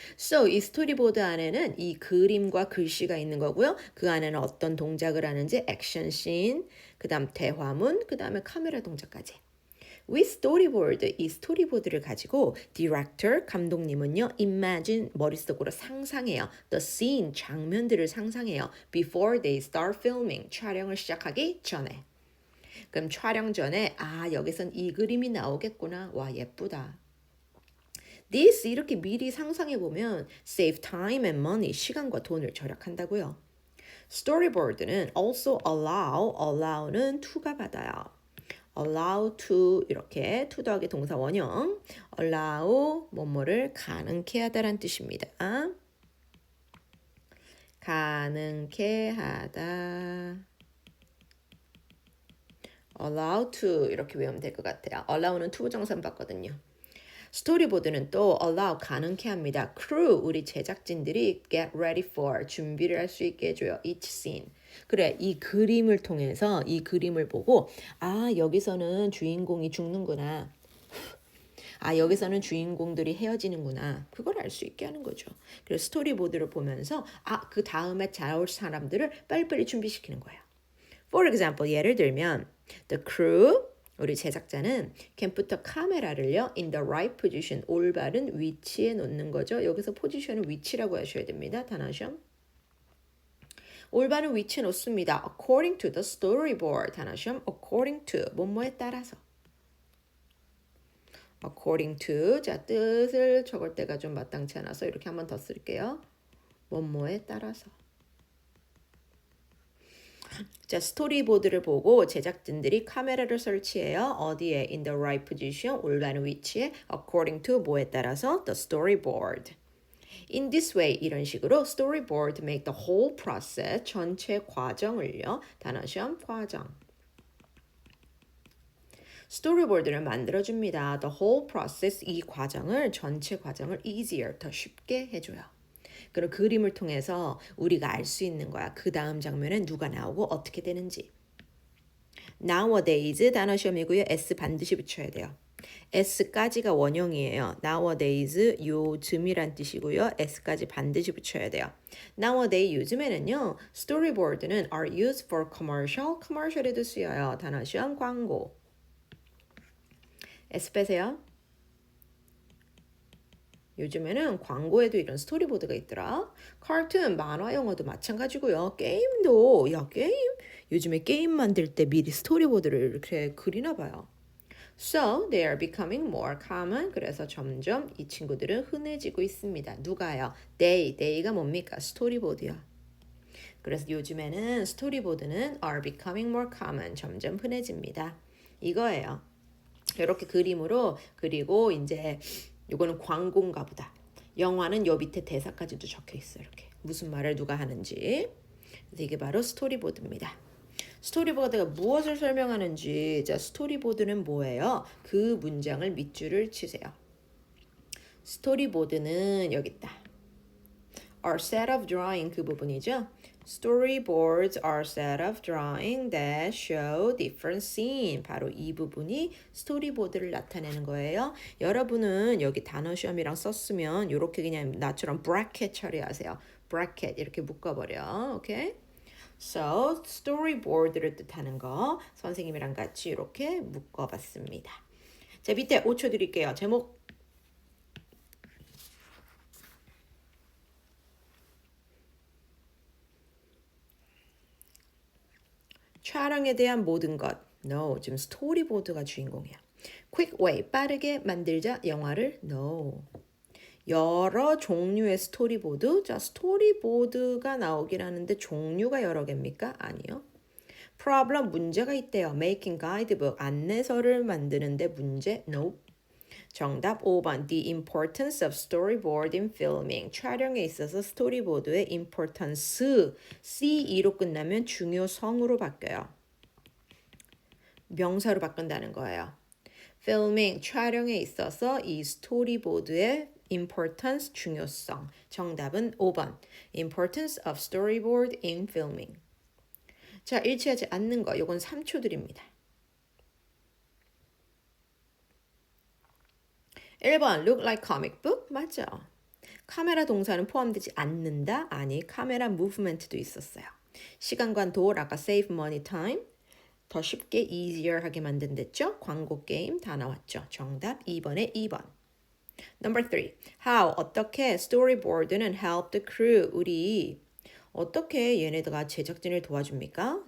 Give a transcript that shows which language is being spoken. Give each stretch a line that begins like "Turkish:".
Korean: So 이 스토리보드 안에는 이 그림과 글씨가 있는 거고요. 그 안에는 어떤 동작을 하는지 액션 씬, 그다음 대화문, 그다음에 카메라 동작까지. With storyboard, 이 스토리보드를 가지고 director, 감독님은요, imagine, 머릿속으로 상상해요. The scene, 장면들을 상상해요.
English: Before they start filming,
Korean: 촬영을 시작하기 전에. 그럼 촬영 전에, 아, 여기선 이 그림이 나오겠구나. 와, 예쁘다. This, 이렇게 미리 상상해보면
English: save time and money,
Korean: 시간과 돈을 절약한다고요. Storyboard는 also allow는 to가 받아요. allow to 이렇게 to 더하기 동사 원형 allow 뭐뭐를 가능케 하다란 뜻입니다. 가능케 하다. allow to 이렇게 외우면 될 것 같아요. allow는 to 부정사 받거든요. 스토리보드는 또 allow 가능케 합니다. crew 우리 제작진들이
English: get ready for
Korean: 준비를 할 수 있게 해줘요.
English: each scene.
Korean: 그래 이 그림을 통해서 이 그림을 보고 아 여기서는 주인공이 죽는구나. 아 여기서는 주인공들이 헤어지는구나. 그걸 알 수 있게 하는 거죠. 그래서 스토리보드를 보면서 아 그 다음에 자올 사람들을 빨리빨리 준비시키는 거예요.
English: For example
Korean: 예를 들면
English: the crew
Korean: 우리 제작자는
English: can put the 카메라를요 in the right position
Korean: 올바른 위치에 놓는 거죠. 여기서 포지션은 위치라고 하셔야 됩니다. 단어시험. 올바른 위치에 놓습니다.
English: According to the storyboard.
Korean: 단어시험. According to 뭐뭐에 따라서. According to 자 뜻을 적을 때가 좀 마땅치 않아서 이렇게 한 번 더 쓸게요. 뭐뭐에 따라서. 자, 스토리보드를 보고 제작진들이 카메라를 설치해요. 어디에?
English: In the right position,
Korean: 올바른 위치에
English: according to 뭐에 따라서 the storyboard. In this way,
Korean: 이런 식으로
English: storyboard make the whole process,
Korean: 전체 과정을요. 단어시험 과정. 스토리보드를 만들어줍니다.
English: The whole process,
Korean: 이 과정을, 전체 과정을 easier, 더 쉽게 해줘요. 그런 그림을 통해서 우리가 알 수 있는 거야. 그 다음 장면엔 누가 나오고 어떻게 되는지. Nowadays 단어 시험이고요. S 반드시 붙여야 돼요. S까지가 원형이에요. Nowadays 요즘이란 뜻이고요. S까지 반드시 붙여야 돼요.
English: Nowadays
Korean: 요즘에는요.
English: Storyboard는 are used for commercial.
Korean: commercial에도 쓰여요. 단어 시험 광고. S 빼세요. 요즘에는 광고에도 이런 스토리보드가 있더라. 카툰, 만화, 영화도 마찬가지고요. 게임도 게임? 요즘에 게임 만들 때 미리 스토리보드를 이렇게 그리나 봐요.
English: So they are becoming more common.
Korean: 그래서 점점 이 친구들은 흔해지고 있습니다. 누가요? They가 뭡니까? 스토리보드요. 그래서 요즘에는 스토리보드는
English: are becoming more common.
Korean: 점점 흔해집니다. 이거예요. 이렇게 그림으로 그리고 이제 이거는 광고인가 보다. 영화는 요 밑에 대사까지도 적혀 있어요. 이렇게 무슨 말을 누가 하는지. 그래서 이게 바로 스토리보드입니다. 스토리보드가 무엇을 설명하는지. 자, 스토리보드는 뭐예요? 그 문장을 밑줄을 치세요. 스토리보드는 여기 있다.
English: Are set of drawing
Korean: 그 부분이죠.
English: Storyboards are set of drawing that show different scene.
Korean: 바로 이 부분이 스토리보드를 나타내는 거예요. 여러분은 여기 단어 시험이랑 썼으면 이렇게 그냥 나처럼 bracket 처리하세요. bracket 이렇게 묶어버려. 오케이? So, storyboard를 뜻하는 거 선생님이랑 같이 이렇게 묶어봤습니다. 자, 밑에 5초 드릴게요. 제목. 촬영에 대한 모든 것. No, 지금 스토리보드가 주인공이야. Quick way, 빠르게 만들자 영화를.
English: No.
Korean: 여러 종류의 스토리보드. 자, 스토리보드가 나오긴 하는데 종류가 여러 개입니까? 아니요. Problem, 문제가 있대요.
English: Making guidebook,
Korean: 안내서를 만드는데 문제. No. 정답 5번.
English: The importance of storyboard in filming.
Korean: 촬영에 있어서 스토리보드의 importance. C2로 끝나면 중요성으로 바뀌어요. 명사로 바꾼다는 거예요. filming, 촬영에 있어서 이 스토리보드의 importance, 중요성. 정답은 5번. importance of storyboard in filming. 자, 일치하지 않는 거. 요건 3초 드립니다.
English: 1번 look like comic book
Korean: 맞죠? 카메라 동사는 포함되지 않는다? 아니 카메라 무브먼트도 있었어요. 시간과 돈 아까
English: save money time
Korean: 더 쉽게 easier 하게 만든댔죠? 광고 게임 다 나왔죠. 정답 2번에 2번.
English: Number 3.
Korean: How 어떻게 storyboard는
English: help the crew
Korean: 우리 어떻게 얘네들가 제작진을 도와줍니까?